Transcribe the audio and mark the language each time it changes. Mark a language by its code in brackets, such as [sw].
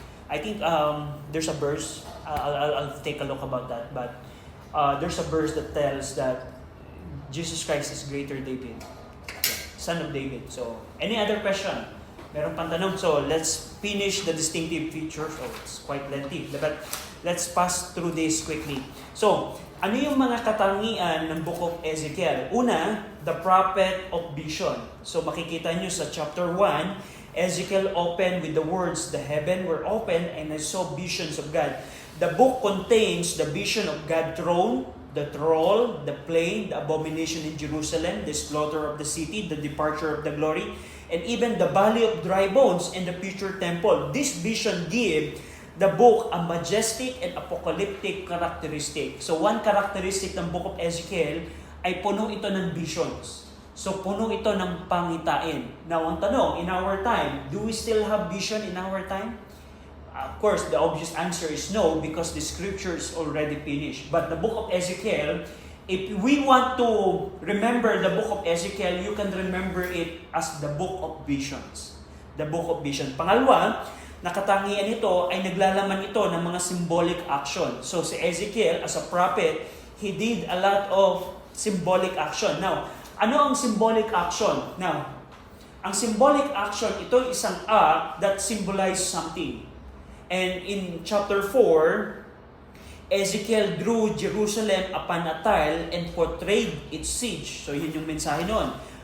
[en] I think there's a verse, I'll take a look about that, but there's a verse that tells that Jesus Christ is greater David, son of David. So, any other question? [tl] Meron pang tanong. [en] So, let's finish the distinctive features. Oh, it's quite lengthy, but let's pass through this quickly. [tl] So, ano yung mga katangian ng Book of Ezekiel? [en] Una, the prophet of vision. So, [tl] makikita nyo sa [en] chapter 1, Ezekiel opened with the words, the heaven were open and I saw visions of God. The book contains the vision of God's throne, the troll, the plain, the abomination in Jerusalem, the slaughter of the city, the departure of the glory, and even the valley of dry bones and the future temple. This vision give the book a majestic and apocalyptic characteristic. So one characteristic ng book of Ezekiel [tl] ay puno ito ng [en] visions. [tl] So puno ito ng pangitain. [en] Now [tl] ang tanong, [en] in our time, do we still have vision in our time? Of course, the obvious answer is no, because the scripture is already finished. But the book of Ezekiel, if we want to remember the book of Ezekiel, you can remember it as the book of visions. The book of vision. [tl] Pangalawa, nakatangian ito ay naglalaman ito ng mga symbolic action. [en] So si Ezekiel, as a prophet, he did a lot of symbolic action. Now, [tl] ano ang [en] symbolic action? Now, ang symbolic action, [tl] ito isang [en] act that symbolizes something. And in chapter 4, Ezekiel drew Jerusalem upon a tile and portrayed its siege. [tl] So yun yung mensahe nun.